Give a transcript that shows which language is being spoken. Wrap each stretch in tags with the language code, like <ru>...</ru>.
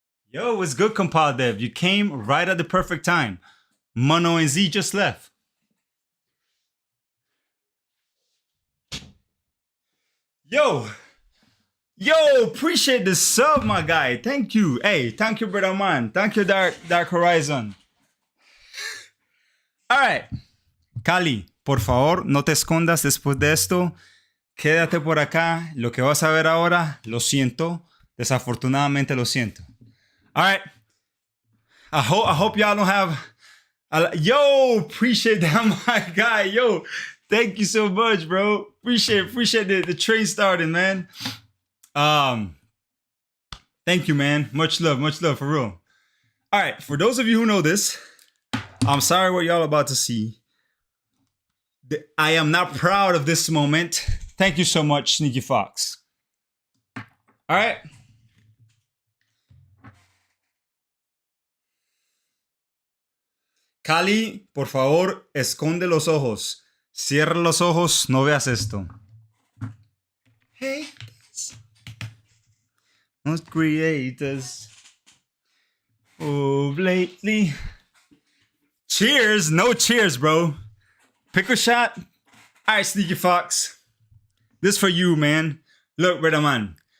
<en>Yo, what's good, compadre Dev? You came right at the perfect time. Mono and Z just left. Yo, appreciate the sub, my guy. Thank you. Hey, thank you, brother man. Thank you, Dark Horizon. All right.</en> <es>Cali, por favor, no te escondas después de esto. Quédate por acá. Lo que vas a ver ahora, lo siento. Desafortunadamente lo siento.</es> <en>All right. I hope y'all don't have... Yo, appreciate that, my guy. Yo, thank you so much, bro. Appreciate the train starting, man. Thank you, man. Much love, for real. All right, for those of you who know this, I'm sorry what y'all about to see. I am not proud of this moment. Thank you so much, Sneaky Fox. All right.</en> <es>Cali, por favor, esconde los ojos. Cierra los ojos, no veas esto.</es> <en>Hey, most creators of lately. Cheers, no cheers, bro. Pickle shot. All right, Sneaky Fox. This for you, man. Look, brother man.</en>